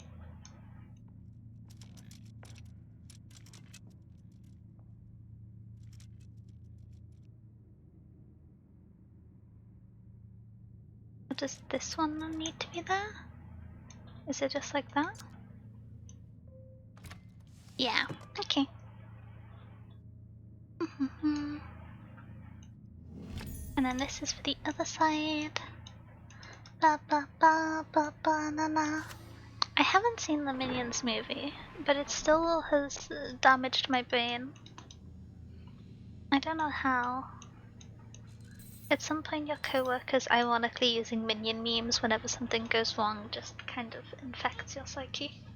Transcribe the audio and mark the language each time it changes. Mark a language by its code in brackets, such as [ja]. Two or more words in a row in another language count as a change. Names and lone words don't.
[en] Or does this one need to be there? Is it just like that? Yeah, okay. And then this is for the other side. Ba ba ba ba ba na na. I haven't seen the Minions movie, but it still has damaged my brain. I don't know how. At some point your co-workers ironically using Minion memes whenever something goes wrong just kind of infects your psyche.